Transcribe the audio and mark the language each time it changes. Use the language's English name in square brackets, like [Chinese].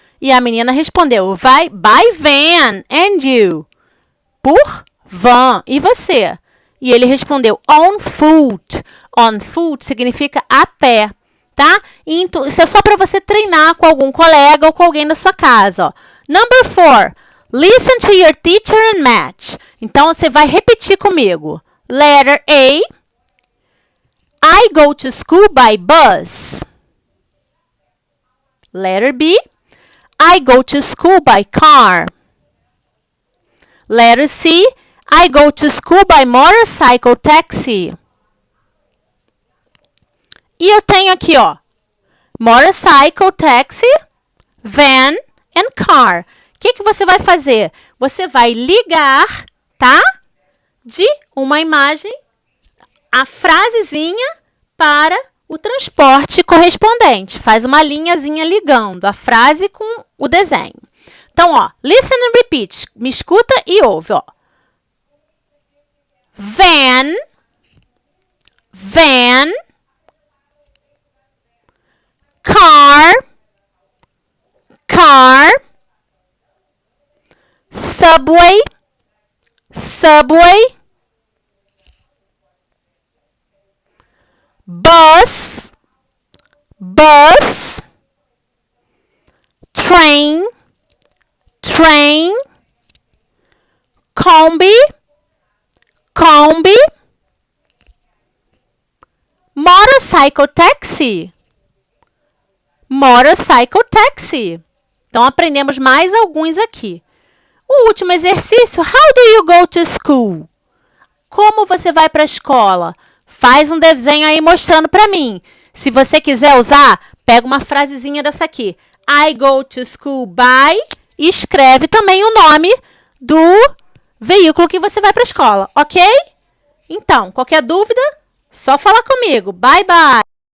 [Portuguese] E a menina respondeu, vai [English] by van, and you? [Portuguese] Por van. E você? E ele respondeu, [English] on foot. On foot [Portuguese] significa a pé, tá? Então, isso é só para você treinar com algum colega ou com alguém da sua casa, ó. [English] Number 4. Listen to your teacher and match. [Portuguese] Então, você vai repetir comigo. [English] Letter A. I go to school by bus. Letter B. I go to school by car. Letter C. I go to school by motorcycle taxi. [Portuguese] E eu tenho aqui, ó, [English] motorcycle taxi, van and car. [Portuguese] O que você vai fazer? Você vai ligar, tá? De uma imagem, a frasezinha para o transporte correspondente. Faz uma linhazinha ligando a frase com o desenho. Então, ó, [English] listen and repeat. [Portuguese] Me escuta e ouve, ó. [English] Van, van, car, car, subway, subway, bus, bus, train, train, combi, combi, motorcycle taxi, motorcycle taxi. [Portuguese] Então, aprendemos mais alguns aqui. O último exercício, [English] how do you go to school? [Portuguese] Como você vai para a escola? Faz um desenho aí mostrando para mim. Se você quiser usar, pega uma frasezinha dessa aqui. [English] I go to school by... [Portuguese] E escreve também o nome do veículo que você vai para a escola, ok? Então, qualquer dúvida, só falar comigo. [English] Bye, bye!